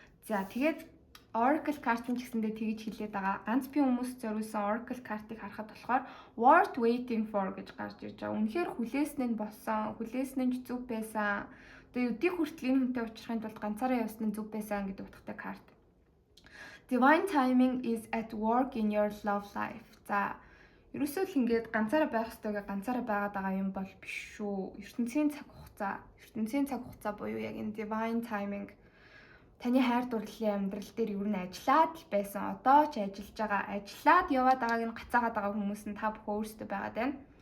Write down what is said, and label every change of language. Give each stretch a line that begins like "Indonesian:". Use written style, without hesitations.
Mongolian: За тэгээд Oracle card нь ч гэсэндээ тэгж хэлээд байгаа. Ганц би хүмүүс зориулсан Oracle card-ыг харахад болохоор
English: worth waiting for
Mongolian: гэж гарч ирж байгаа. Үнэхээр хүлээсэн нь болсон, хүлээсэн нь зөв байсан. Одоо өдий хүртэл энэ хүнтэй уулзахын тулд ганцаараа явсан нь зөв байсан гэдэг утгатай карт.
English: Divine timing is at work in your love life.
Mongolian: За ерөөсөө л ингээд ганцаараа байх ёстойгоо ганцаараа байгаад байгаа юм бол биш шүү. ертөнцийн цаг хугацаа буюу яг энэ
English: divine timing
Mongolian: таны хайр дурлалын амьдрал дээр юу н ажиллаад л байсан. Одоо ч ажиллаж байгаа. Ажиллаад яваад байгааг нь гацаагаад байгаа хүмүүс нь та бүхэн өөрсдөө байгаад байна.